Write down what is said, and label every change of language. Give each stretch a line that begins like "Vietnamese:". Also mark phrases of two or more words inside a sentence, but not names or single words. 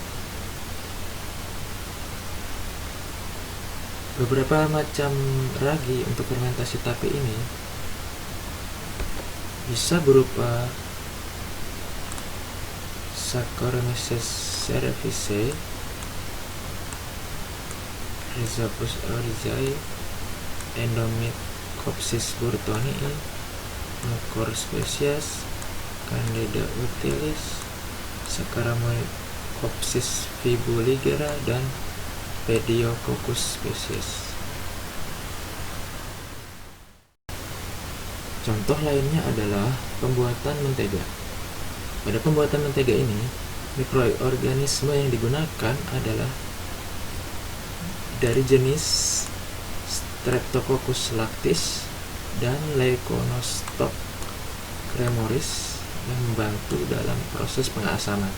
Indonesian: Beberapa macam ragi untuk fermentasi tape ini bisa berupa Saccharomyces cerevisiae, Rhizopus oryzae, Endomycopsis burtonii, Mucor species, Candida utilis, Saccharomycopsis fibuligera, dan Pediococcus species. Contoh lainnya adalah pembuatan mentega. Pada pembuatan mentega ini, mikroorganisme yang digunakan adalah dari jenis Streptococcus lactis dan Leuconostoc cremoris yang membantu dalam proses pengasaman.